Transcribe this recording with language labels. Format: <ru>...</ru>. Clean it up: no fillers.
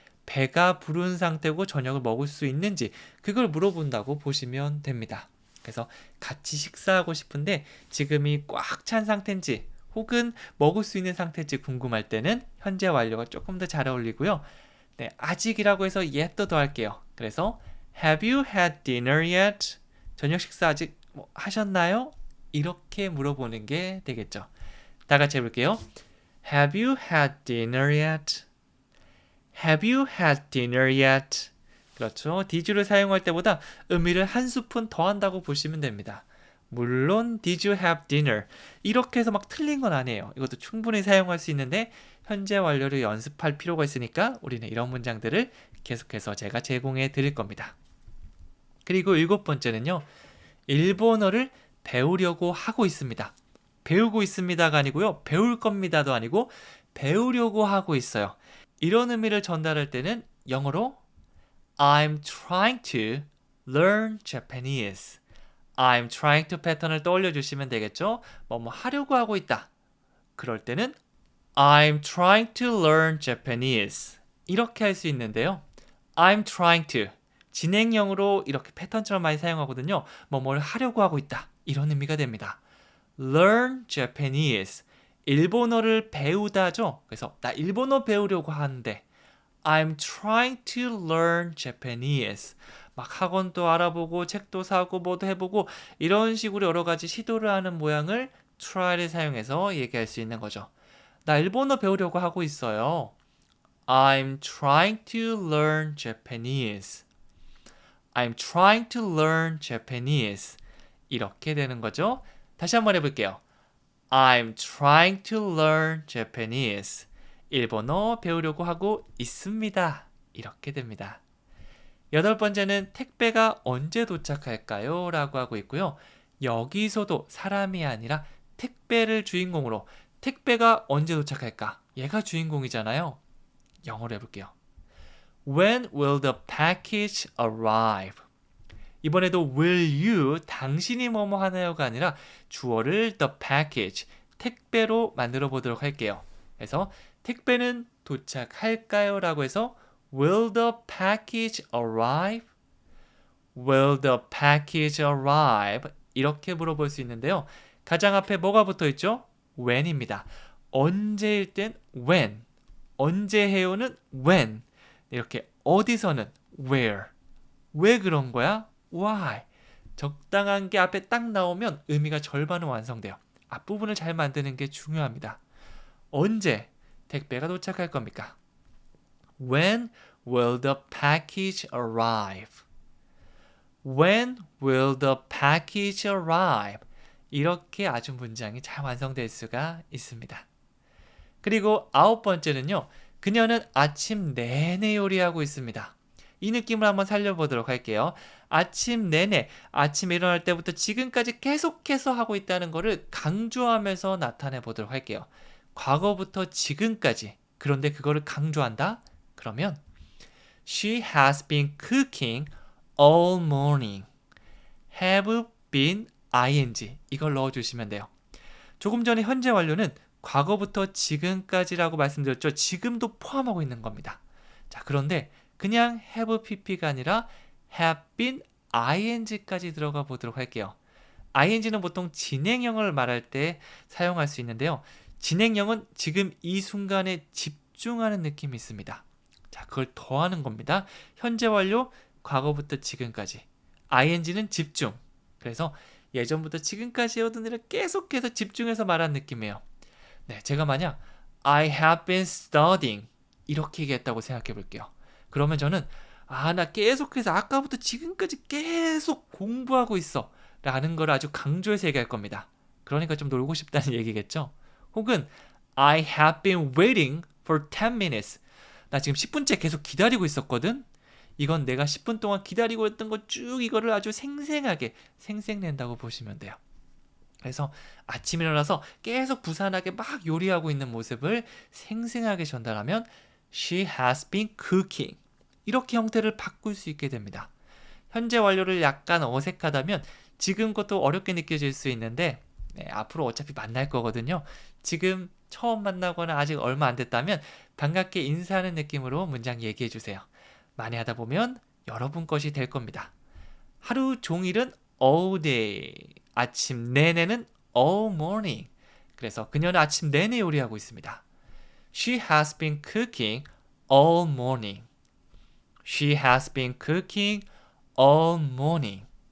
<ko>배가 부른 상태고 저녁을 먹을 수 있는지 그걸 물어본다고 보시면 됩니다. 그래서 같이 식사하고 싶은데 지금이 꽉 찬 상태인지 혹은 먹을 수 있는 상태인지 궁금할 때는 현재 완료가 조금 더 잘 어울리고요. 네, 아직이라고 해서</ko> <en>yet</en> <ko>도 더할게요. 그래서</ko> <en>Have you had dinner yet?</en> <ko>저녁 식사 아직 하셨나요? 이렇게 물어보는 게 되겠죠. 다 같이 해볼게요.</ko> <en>Have you had dinner yet? Have you had dinner yet?</en> <ko>그렇죠. did를 사용할 때보다 의미를 한 스푼 더한다고 보시면 됩니다. 물론</ko> <en>did you have dinner</en> <ko>이렇게 해서 막 틀린 건 아니에요. 이것도 충분히 사용할 수 있는데 현재 완료를 연습할 필요가 있으니까 우리는 이런 문장들을 계속해서 제가 제공해 드릴 겁니다. 그리고 7번째는요. 일본어를 배우려고 하고 있습니다. 배우고 있습니다가 아니고요. 배울 겁니다도 아니고 배우려고 하고 있어요. 이런 의미를 전달할 때는 영어로</ko> <en>I'm trying to learn Japanese. I'm trying to</en> <ko>패턴을 떠올려 주시면 되겠죠. 뭐 하려고 하고 있다. 그럴 때는</ko> <en>I'm trying to learn Japanese.</en> <ko>이렇게 할 수 있는데요.</ko> <en>I'm trying to</en> <ko>진행형으로 이렇게 패턴처럼 많이 사용하거든요. 뭘 하려고 하고 있다. 이런 의미가 됩니다.</ko> <en>Learn Japanese.</en> <ko>일본어를 배우다죠. 그래서 나 일본어 배우려고 하는데</ko> <en>I'm trying to learn Japanese.</en> <ko>막 학원도 알아보고 책도 사고 뭐도 해보고 이런 식으로 여러 가지 시도를 하는 모양을 try를 사용해서 얘기할 수 있는 거죠. 나 일본어 배우려고 하고 있어요.</ko> <en>I'm trying to learn Japanese. I'm trying to learn Japanese.</en> <ko>이렇게 되는 거죠. 다시 한번 해볼게요.</ko> <en>I'm trying to learn Japanese.</en> <ko>일본어 배우려고 하고 있습니다. 이렇게 됩니다. 8번째는 택배가 언제 도착할까요? 라고 하고 있고요. 여기서도 사람이 아니라 택배를 주인공으로 택배가 언제 도착할까? 얘가 주인공이잖아요. 영어로 해볼게요.</ko> <en>When will the package arrive?</en> <ko>이번에도 will you, 당신이 뭐뭐 하나요가 아니라 주어를 the package, 택배로 만들어 보도록 할게요. 그래서 택배는 도착할까요? 라고 해서</ko> <en>Will the package arrive? Will the package arrive?</en> <ko>이렇게 물어볼 수 있는데요. 가장 앞에 뭐가 붙어 있죠? when입니다. 언제일 땐 when, 언제 해요는 when, 이렇게 어디서는 where. 왜 그런 거야?</ko> <en>Why?</en> <ko>적당한 게 앞에 딱 나오면 의미가 절반은 완성돼요. 앞부분을 잘 만드는 게 중요합니다. 언제 택배가 도착할 겁니까?</ko> <en>When will the package arrive? When will the package arrive?</en> <ko>이렇게 아주 문장이 잘 완성될 수가 있습니다. 그리고 9번째는요. 그녀는 아침 내내 요리하고 있습니다. 이 느낌을 한번 살려보도록 할게요. 아침 내내, 아침에 일어날 때부터 지금까지 계속해서 하고 있다는 것을 강조하면서 나타내 보도록 할게요. 과거부터 지금까지. 그런데 그거를 강조한다? 그러면</ko> <en>She has been cooking all morning.</en> <ko>have been ing. 이걸 넣어주시면 돼요. 조금 전에 현재 완료는 과거부터 지금까지라고 말씀드렸죠. 지금도 포함하고 있는 겁니다. 자, 그런데 그냥 have pp가 아니라 have been ing까지 들어가 보도록 할게요. ing는 보통 진행형을 말할 때 사용할 수 있는데요. 진행형은 지금 이 순간에 집중하는 느낌이 있습니다. 자, 그걸 더하는 겁니다. 현재 완료, 과거부터 지금까지. ing는 집중. 그래서 예전부터 지금까지 해오던 일을 계속해서 집중해서 말한 느낌이에요. 네, 제가 만약</ko> <en>I have been studying</en> <ko>이렇게 얘기했다고 생각해 볼게요. 그러면 저는 나 계속해서 아까부터 지금까지 계속 공부하고 있어 라는 걸 아주 강조해서 얘기할 겁니다. 그러니까 좀 놀고 싶다는 얘기겠죠. 혹은</ko> <en>I have been waiting for 10 minutes.</en> <ko>나 지금 10분째 계속 기다리고 있었거든. 이건 내가 10분 동안 기다리고 있던 거 쭉 이거를 아주 생생하게 생생낸다고 보시면 돼요. 그래서 아침에 일어나서 계속 부산하게 막 요리하고 있는 모습을 생생하게 전달하면</ko> <en>She has been cooking.</en> <ko>이렇게 형태를 바꿀 수 있게 됩니다. 현재 완료를 약간 어색하다면 지금 것도 어렵게 느껴질 수 있는데 앞으로 어차피 만날 거거든요. 지금 처음 만나거나 아직 얼마 안 됐다면 반갑게 인사하는 느낌으로 문장 얘기해 주세요. 많이 하다 보면 여러분 것이 될 겁니다. 하루 종일은 all day, 아침 내내는 all morning. 그래서 그녀는 아침 내내 요리하고 있습니다.</ko> <en>She has been cooking all morning. She has been cooking all morning.</en>